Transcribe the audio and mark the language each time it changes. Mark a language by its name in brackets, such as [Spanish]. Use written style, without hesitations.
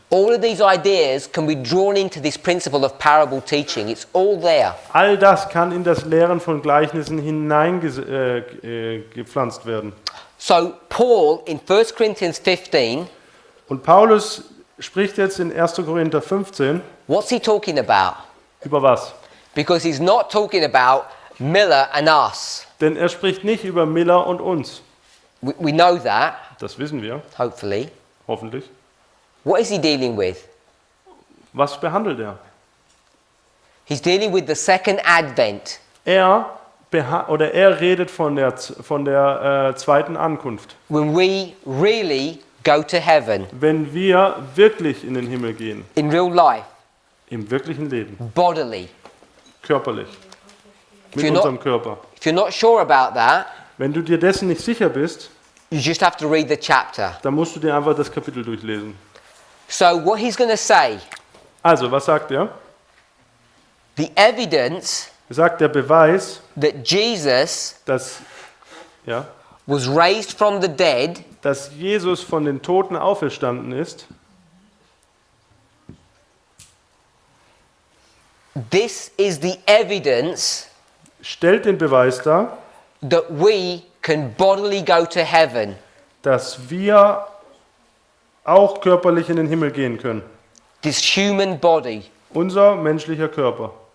[English] All of these ideas can be drawn into this principle of parable teaching. It's all there. [German] All das kann in das Lehren von Gleichnissen hineingepflanzt werden. [English] So Paul in 1 Corinthians 15, [German] Und Paulus spricht jetzt in 1. Korinther 15 [English] what's he talking about? [German] über was? [English] Because he's not talking about Miller and us. [German] Denn er spricht nicht über Miller und uns. [English] We know that, [German] Das wissen wir, [English] hopefully. [German] hoffentlich. [English] What is he dealing with? [German] Was behandelt er? [English] He's dealing with the second advent. [German] Er redet von der zweiten Ankunft. [English] When we really go to heaven [German] wenn wir wirklich in den Himmel gehen, [English] in real life, [German] im wirklichen Leben, [English] bodily. [German] körperlich, mit [English] you're not- [German] unserem Körper. [English] If you're not sure about that, [German] Wenn du dir dessen nicht sicher bist, [English] you just have to read the chapter. [German] dann musst du dir einfach das Kapitel durchlesen. [English] So what he's going to say, [German] Also, was sagt er? [English] the evidence [German] Er sagt, der Beweis, [English] that Jesus [German] dass, ja, [English] was raised from the dead [German] dass Jesus von den Toten auferstanden ist, [English] this is the evidence [German] stellt den Beweis dar, [English] that we can bodily go to heaven. [German] dass wir auch körperlich in den Himmel gehen können. [English] This human body. [German] Unser menschlicher Körper.